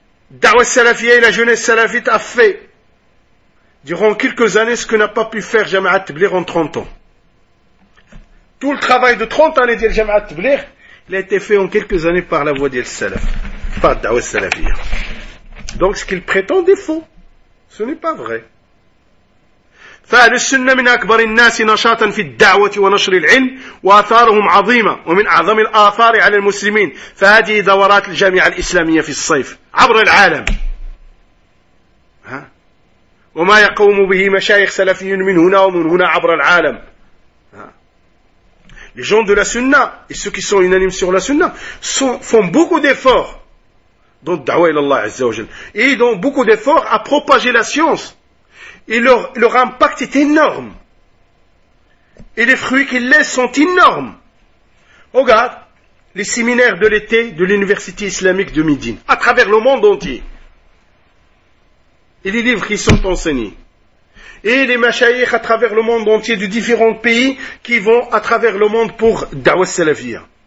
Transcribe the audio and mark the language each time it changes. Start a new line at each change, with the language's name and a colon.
French: Dawah Salafia et la jeunesse salafite a fait, durant quelques années, ce que n'a pas pu faire Jama'at Tabligh en 30 ans. Tout le travail de 30 années de Jama'at Tabligh, il a été fait en quelques années par la voix d'El Salaf, par Dawah Salafia. Donc ce qu'il prétend est faux. Ce n'est pas vrai.
Arabic: فأهل السنة من أكبر الناس نشاطا في الدعوة ونشر العلم وآثارهم عظيمة ومن أعظم الآثار على المسلمين فهذه دورات الجامعة الإسلامية في الصيف عبر العالم وما يقوم به مشايخ سلفيين من هنا ومن هنا عبر العالم
French: les gens de la sunna et ceux qui sont unanimes sur la sunna font beaucoup d'efforts dans le da'wa ila Allah Azza wa Jal et ils ont beaucoup d'efforts à propager la science. Et leur impact est énorme. Et les fruits qu'ils laissent sont énormes. Regarde, les séminaires de l'été de l'université islamique de Médine, à travers le monde entier. Et les livres qui sont enseignés. Et les mashayikhs à travers le monde entier de différents pays qui vont à travers le monde pour Dawah Salafia.